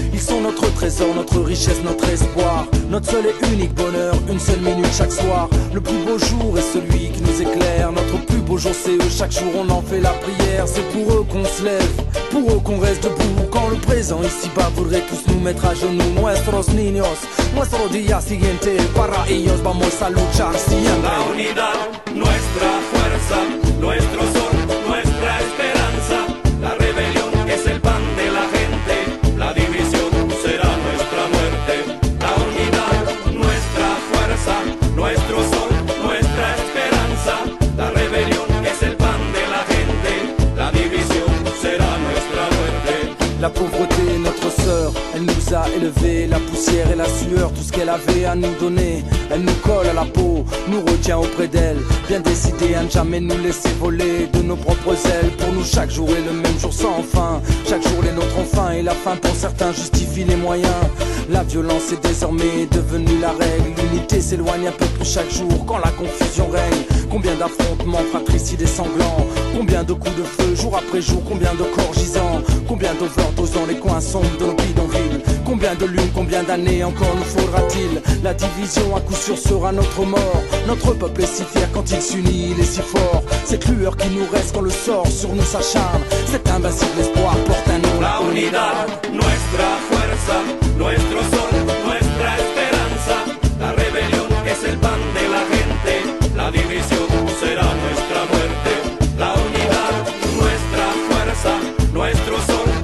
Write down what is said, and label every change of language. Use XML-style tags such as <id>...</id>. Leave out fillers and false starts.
<fr>Ils sont notre trésor, notre richesse, notre espoir, notre seul et unique bonheur, une seule minute chaque soir. Le plus beau jour est celui qui nous éclaire, notre plus beau jour c'est eux, chaque jour on en fait la prière. C'est pour eux qu'on se lève, pour eux qu'on reste debout, quand le présent ici-bas voudrait tous nous mettre à genoux.</fr> <es>Nuestros niños, nuestro día siguiente, para ellos vamos a luchar siempre. La unidad, nuestra fuerza, nuestro sol, nuestra esperanza. La rebelión es el pan de la gente, la división será nuestra muerte. La unidad, nuestra fuerza, nuestro sol, nuestra esperanza. La rebelión es el pan de la gente, la división será nuestra muerte.</es> <fr>La pauvreté, notre sœur, elle nous a élevés. La poussière et la sueur, tout ce qu'elle avait à nous donner. Elle nous colle à la peau, nous retient auprès d'elle, bien décidée à ne jamais nous laisser voler de nos propres ailes. Pour nous chaque jour est le même jour sans fin, chaque jour est notre enfin, et la fin pour certains justifie les moyens. La violence est désormais devenue la règle, l'unité s'éloigne un peu plus chaque jour quand la confusion règne. Combien d'affrontements, fratricides et sanglants, combien de coups de feu jour après jour, combien de corps gisants, combien de ventes dans les coins sombres de nos bidonvilles. Combien de lunes, combien d'années encore nous faudra-t-il? La division à coup sûr sera notre mort. Notre peuple est si fier quand il s'unit, il est si fort. Cette lueur qui nous reste quand le sort sur nous s'acharne, cet invincible espoir porte un nom.</fr> <es>La unidad, nuestra fuerza, nuestro sol, nuestra esperanza. La rebelión es el pan de la gente, la división será nuestra muerte. La unidad, nuestra fuerza, nuestro sol.</es>